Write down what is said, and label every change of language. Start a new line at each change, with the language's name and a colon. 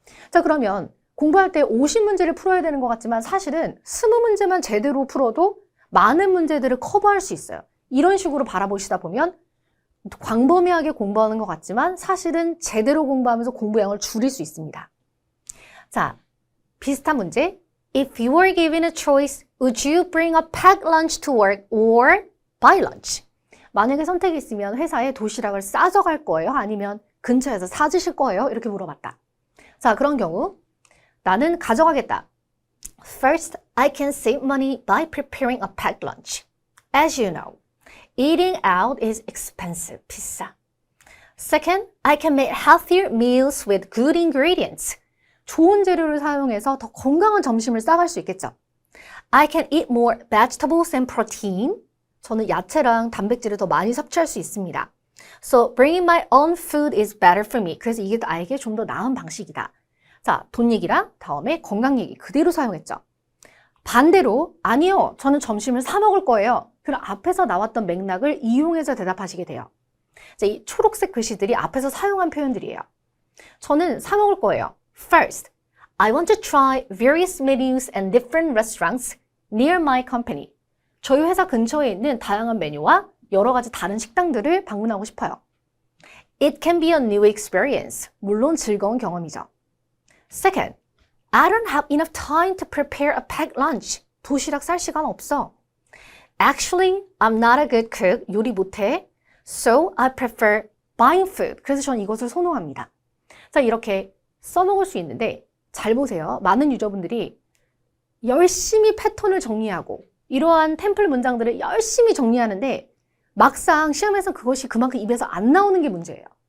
Korean: 자, 그러면 공부할 때 50문제를 풀어야 되는 것 같지만 사실은 20문제만 제대로 풀어도 많은 문제들을 커버할 수 있어요. 이런 식으로 바라보시다 보면 광범위하게 공부하는 것 같지만 사실은 제대로 공부하면서 공부량을 줄일 수 있습니다. 자, 비슷한 문제.
English: If you were given a choice, would you bring a packed lunch to work or buy lunch?
Korean: 만약에 선택이 있으면 회사에 도시락을 싸져갈 거예요? 아니면 근처에서 사주실 거예요? 이렇게 물어봤다. 자, 그런 경우 나는 가져가겠다.
English: First, I can save money by preparing a packed lunch. As you know, eating out is expensive,
Korean: 비싸.
English: Second, I can make healthier meals with good ingredients.
Korean: 좋은 재료를 사용해서 더 건강한 점심을 싸갈 수 있겠죠.
English: I can eat more vegetables and protein.
Korean: 저는 야채랑 단백질을 더 많이 섭취할 수 있습니다.
English: So bringing my own food is better for me.
Korean: 그래서 이게 나에게 좀 더 나은 방식이다. 자, 돈 얘기랑 다음에 건강 얘기 그대로 사용했죠. 반대로 아니요, 저는 점심을 사 먹을 거예요. 그럼 앞에서 나왔던 맥락을 이용해서 대답하시게 돼요. 자, 이 초록색 글씨들이 앞에서 사용한 표현들이에요. 저는 사 먹을 거예요.
English: First, I want to try various menus and different restaurants near my company.
Korean: 저희 회사 근처에 있는 다양한 메뉴와 여러 가지 다른 식당들을 방문하고 싶어요.
English: It can be a new experience.
Korean: 물론 즐거운 경험이죠.
English: Second, I don't have enough time to prepare a packed lunch.
Korean: 도시락 쌀 시간 없어.
English: Actually, I'm not a good cook.
Korean: 요리 못해.
English: So I prefer buying food.
Korean: 그래서 저는 이것을 선호합니다. 자, 이렇게 써먹을 수 있는데 잘 보세요. 많은 유저분들이 열심히 패턴을 정리하고 이러한 템플 문장들을 열심히 정리하는데 막상 시험에서 그것이 그만큼 입에서 안 나오는 게 문제예요.